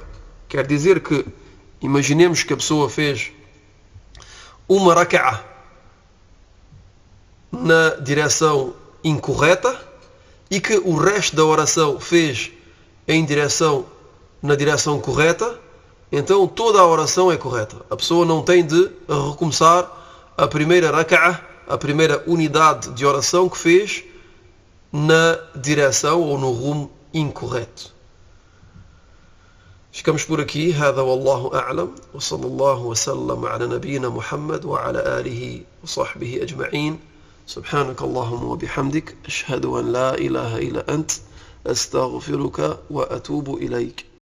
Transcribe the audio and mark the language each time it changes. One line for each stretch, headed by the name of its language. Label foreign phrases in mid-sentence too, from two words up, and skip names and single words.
Portuguese: Quer dizer que, imaginemos que a pessoa fez uma raka'ah na direção incorreta e que o resto da oração fez na direção correta, então toda a oração é correta. A pessoa não tem de recomeçar a primeira raka'ah, a primeira unidade de oração que fez na direção ou no rumo incorreto. Ficamos por aqui.
Arabic: هذا والله أعلم وصلى الله وسلم على نبينا محمد وعلى آله وصحبه أجمعين. سبحانك اللهم وبحمدك أشهد أن لا إله إلا أنت أستغفرك وأتوب إليك.